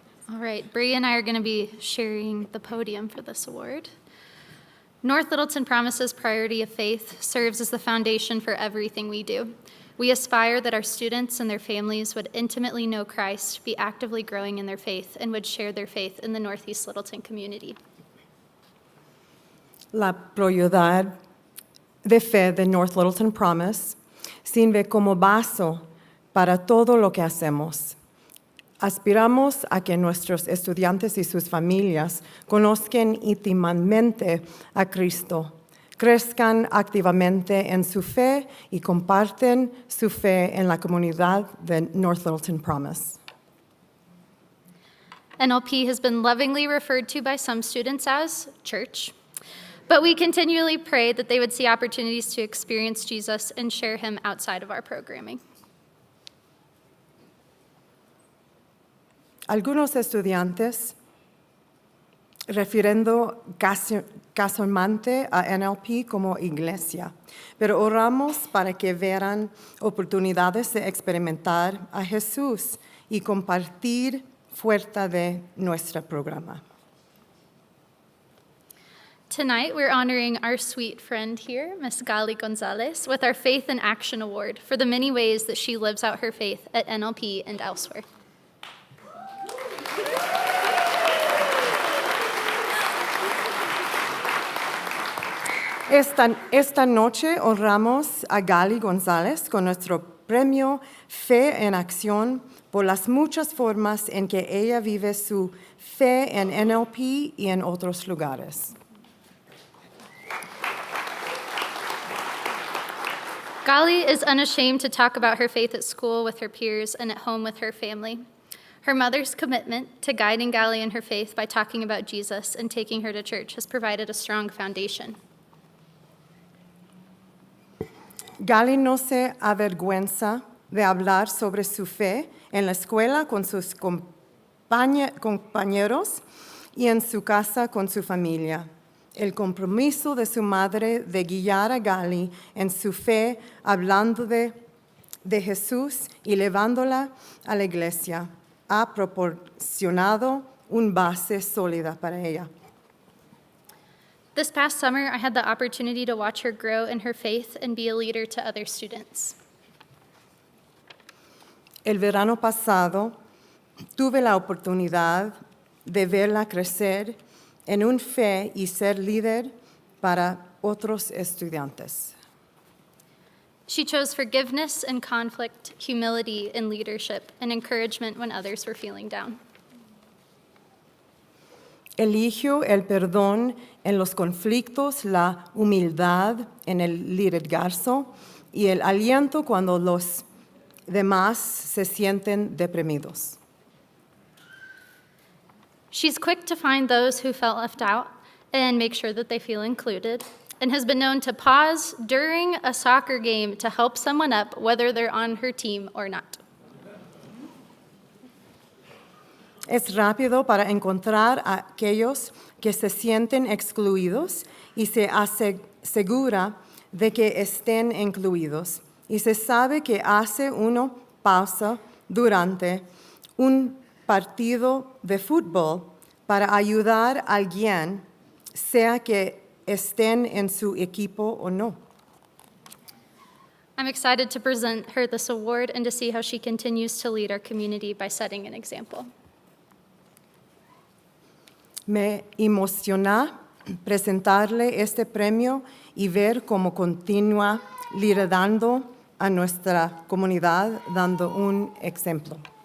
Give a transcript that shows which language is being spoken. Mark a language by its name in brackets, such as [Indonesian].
[English] All right, Bree and I are going to be sharing the podium for this award. North Littleton Promise's priority of faith serves as the foundation for everything we do. We aspire that our students and their families would intimately know Christ, be actively growing in their faith, and would share their faith in the Northeast Littleton community. [Spanish] La prioridad de fe de North Littleton Promise sirve como base para todo lo que hacemos. Aspiramos a que nuestros estudiantes y sus familias conozcan íntimamente a Cristo, crezcan activamente en su fe y comparten su fe en la comunidad de North Littleton Promise. [English] NLP has been lovingly referred to by some students as church, But we continually pray that they would see opportunities to experience Jesus and share him outside of our programming. [Spanish] Algunos estudiantes, refiriendo casualmente a NLP como iglesia, pero oramos para que vean oportunidades de experimentar a Jesús y compartir fuera de nuestro programa. [English] Tonight, we're honoring our sweet friend here, Miss Gali Gonzalez, with our Faith in Action Award for the many ways that she lives out her faith at NLP and elsewhere. [Spanish] Esta noche honramos a Gali González con nuestro premio Fe en Acción por las muchas formas en que ella vive su fe en NLP y en otros lugares. [English] Gali is unashamed to talk about her faith at school with her peers and at home with her family. Her mother's commitment to guiding Gali in her faith by talking about Jesus and taking her to church has provided a strong foundation. [Spanish] Gali no se avergüenza de hablar sobre su fe en la escuela con sus compañeros y en su casa con su familia. El compromiso de su madre de guiar a Gali en su fe, hablando de Jesús y llevándola a la iglesia, ha proporcionado una base sólida para ella. [English] This past summer, I had the opportunity to watch her grow in her faith and be a leader to other students. [Spanish] El verano pasado tuve la oportunidad de verla crecer en una fe y ser líder para otros estudiantes. [English] She chose forgiveness and conflict, humility and leadership, and encouragement when others were feeling down. [Spanish] Eligió el perdón en los conflictos, la humildad en el liderazgo y el aliento cuando los demás se sienten deprimidos. [English] She's quick to find those who felt left out and make sure that they feel included, and has been known to pause during a soccer game to help someone up, whether they're on her team or not. [Spanish] Es rápido para encontrar a aquellos que se sienten excluidos y se asegura de que estén incluidos. Y se sabe que hace una pausa durante un partido de fútbol para ayudar a alguien, sea que estén en su equipo o no. [English] I'm excited to present her this award and to see how she continues to lead our community by setting an example. [Spanish] Me emociona presentarle este premio y ver cómo continúa liderando a nuestra comunidad, dando un ejemplo.